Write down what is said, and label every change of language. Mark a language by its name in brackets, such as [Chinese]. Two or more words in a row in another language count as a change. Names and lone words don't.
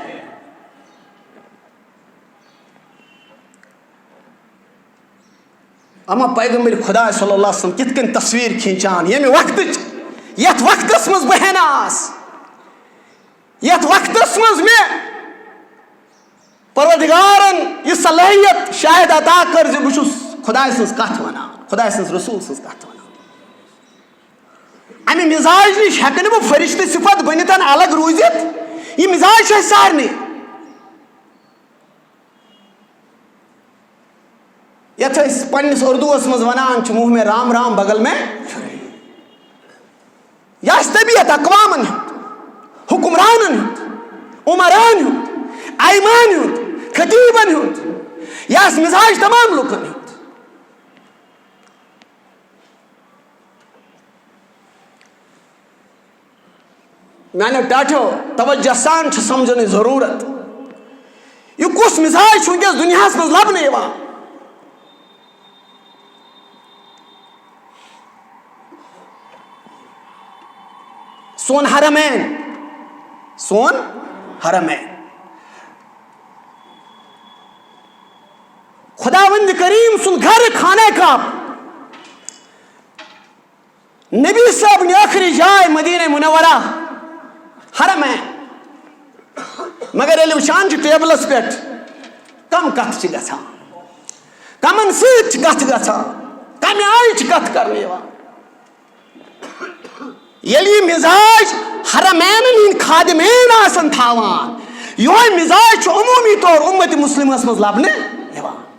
[Kashmiri] اما پیغمبر خدا [Arabic] صلی اللہ علیہ وسلم [Kashmiri] کت کن تصویر کھینچان یمہ وقت یت وقتس مز بہ ہناس یت وقتس مز میں پروردگارن یہ صلاحیت شاید عطا کر زِ بہ چھُس خدا سٕنٛز کتھ ونان خدا سٕنٛز رسول سٕنٛز کتھ ونان امہ مزاج نش ہیکہ نہٕ بہ فرشتہ صفت بنتھ الگ روزتھ یہ مزاج چھُ اسہِ سارنٕے یتھ أسۍ پننس اردوس مز ونان چھِ [Urdu] منہ میں رام رام بغل میں [Kashmiri] یہ آسہِ طبیعت اقوامن ہُنٛد حکمرانن ہُنٛد عمران ہُنٛد ایمان ہُنٛد خطیبن ہُنٛد یہ آسہِ مزاج تمام لُکن ہُنٛد میانیو ٹاٹھیو توجہ سان چھ سمجھنٕچ ضروٗرت یہ کُس مزاج چھُ وٕنکیٚس دُنیاہس منٛز لبنہٕ یِوان سون حرمین خداوند کریم سن گھر خانہ کعبہ [Urdu] نبی صاحب نے آخری جائے [Kashmiri] مدینہ منورہ حرمین مگر ییٚلہِ وٕچھان چھِ ٹیبلس پٮ۪ٹھ کم کتھ چھِ گژھان کمن سۭتۍ چھِ کتھ گژھان کمہِ آیہِ چھِ کتھ کرنہٕ یِوان ییٚلہِ یہِ مزاج حرمینن ہٕنٛدۍ خادمین آسن تھاوان یِہوے مزاج چھُ عموٗمی طور اُمت مسلمس منٛز لبنہٕ یِوان